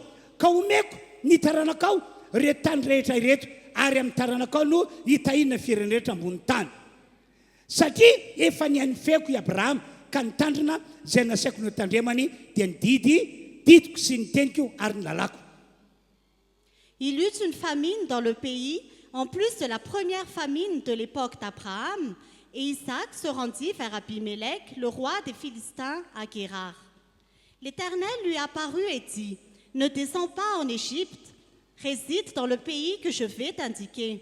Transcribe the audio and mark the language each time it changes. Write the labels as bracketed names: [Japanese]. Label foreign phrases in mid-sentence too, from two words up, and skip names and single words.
[Malagasy] Ka omeko ny taranakao reto tany rehetra ireto, ary amin'ny taranakao no hitahina firenena rehetra ambony tany. Satria efa nianifeko i Abraham ka nitandrina izay nasaiko ny tandremany dia nididiko sy niteniko ary nilalako. [French] Il eut une famine dans le pays, en plus de la première famine de l'époque d'Abraham, et Isaac se rendit vers Abimelech, le roi des Philistins, à Guérar. L'Éternel lui apparut et dit, « Ne descends pas en Égypte, réside dans le pays que je vais t'indiquer.